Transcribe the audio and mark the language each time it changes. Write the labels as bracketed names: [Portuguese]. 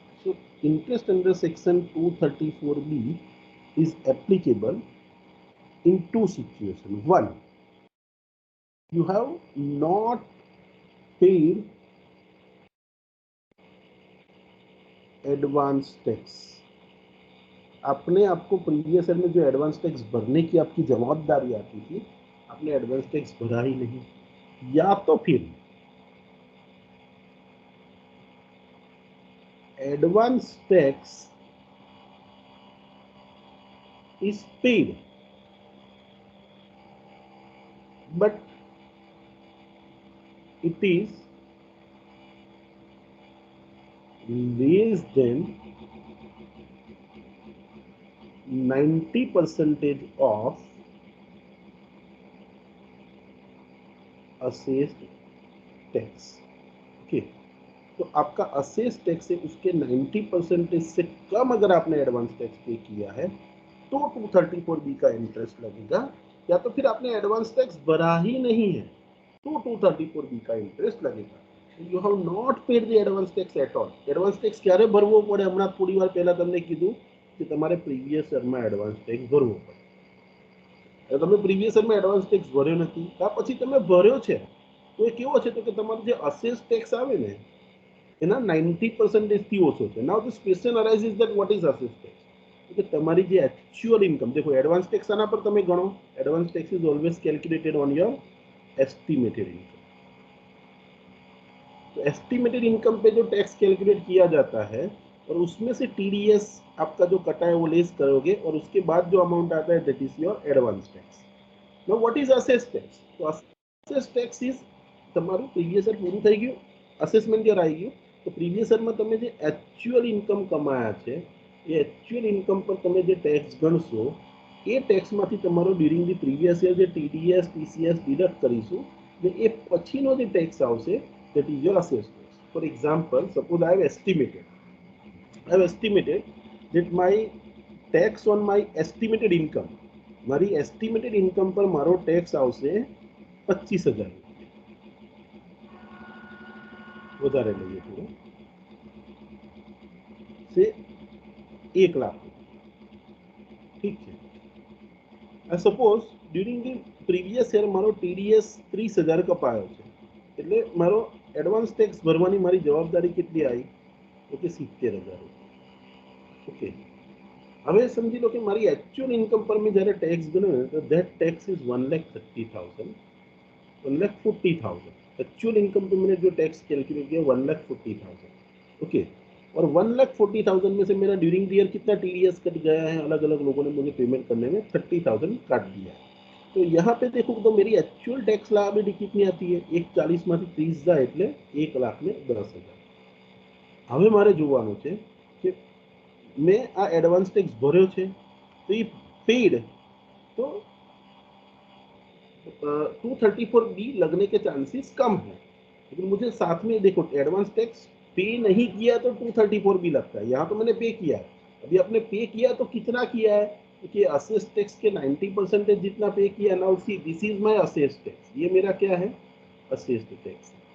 [English] So interest under section 234B is applicable in two situations. One, you have not paid [Hindi] advance tax. आपने आपको previous year में जो advance tax भरने की आपकी जवाबदारी आती थी, आपने एडवांस टैक्स भरा ही नहीं, या तो फिर advance tax is paid [English] But it is less than 90% of assessed tax. [Hindi] Okay, तो आपका असेस टैक्स है उसके 90% से कम अगर आपने एडवांस टैक्स पे किया है तो 234B का इंटरेस्ट लगेगा, या तो फिर आपने एडवांस टैक्स भरा ही नहीं है तो 234B का इंटरेस्ट लगेगा. [English] You have not paid the advance tax at all. [Gujarati] Advance tax ક્યારે ભરવો પડે? હમણાં થોડી વાર પહેલા તમને કીધું કે તમારે પ્રીવિયસ યરમાં એડવાન્સ ટેક્સ ભરવો પડે. તમે પ્રીવિયસ યરમાં એડવાન્સ ટેક્સ ભર્યો નથી, કા પછી તમે ભર્યો છે તો એ કેવો છે તો કે તમારો જે અસેસ ટેક્સ આવે ને એના 90% થી ઓછો છે. [English] Now this question arises that what is assess tax? [Gujarati] કે તમારી જે એક્ચ્યુઅલ ઇન્કમ, देखो એડવાન્સ ટેક્સ આના પર તમે ગણો. [English] Advance tax is always calculated on your estimated income. [Hindi] तो एस्टिमेटेड इनकम पे जो टैक्स कैलकुलेट किया जाता है और उसमें से टीडीएस आपका जो कटा है वो लेस करोगे और उसके बाद जो अमाउंट आता है [English] That is your advance tax. Now what is assess tax? [Gujarati] तो असेस टैक्स इज તમારું પ્રીવિયસ યર પૂરું થઈ ગયું, અસેસમેન્ટ યર આવી ગયું, તો પ્રીવિયસ યરમાં તમે જે એક્ચ્યુઅલ ઇન્કમ કમાયા છે એ એક્ચ્યુઅલ ઇન્કમ પર તમે જે ટેક્સ ગણશો એ ટેક્સમાંથી તમારો ડ્યુરિંગ ધી પ્રીવિયસ યર જે ટીડીએસ ટીસીએસ ડિડક્ટ કરીશું ને એ પછીનો જે ટેક્સ આવશે [English] that is your assessed tax. For example, suppose I have estimated that my tax on my estimated income, [Gujarati] મારી estimated income પર મારો ટેક્સ આવશે 25,000. વધારે લઈએ થોડું, से 1 લાખ. [Hindi] ठीक है. [English] I suppose during the previous year [Gujarati] મારો TDS 30,000 કપાયો છે, એટલે મારો એડવાન્સ ટેક્સ ભરવાની મારી જવાબદારી કેટલી આવી તો કે 70,000. ઓકે, હવે સમજી લો કે મારી એક્ચ્યુઅલ ઇન્કમ પર મેં જ્યારે ટેક્સ ગણ્યો તો that tax is 1,30,000, 1,40,000. [Hindi] Actual income पे मैंने जो टैक्स कैलकुलेट किया 1,40,000. ओके, और 1,40,000 में से मेरा ड्यूरिंग द ईयर कितना टीडीएस कट गया है, अलग अलग लोगों ने मुझे पेमेंट करने में 30,000 काट दिया. तो यहाँ पे देखो तो मेरी एक्चुअल टैक्स लायबिलिटी कितनी आती है? [Gujarati] 1,40 માંથી 30 જાય એટલે 1,10,000. હવે મારે જોવાનું છે કે મેં આ એડવાન્સ ટેક્સ ભર્યો છે તો એ પેડ, [Hindi] तो 234B लगने के चांसेस कम है. लेकिन मुझे साथ में देखो एडवांस टैक्स पे नहीं किया तो 234B लगता है. यहाँ तो मैंने पे किया है, अभी आपने पे किया तो कितना किया है कि असेस टैक्स के 90% जितना पे किया. [English] now see this is my assess tax, [Hindi] ये मेरा क्या है? [English] Assess tax.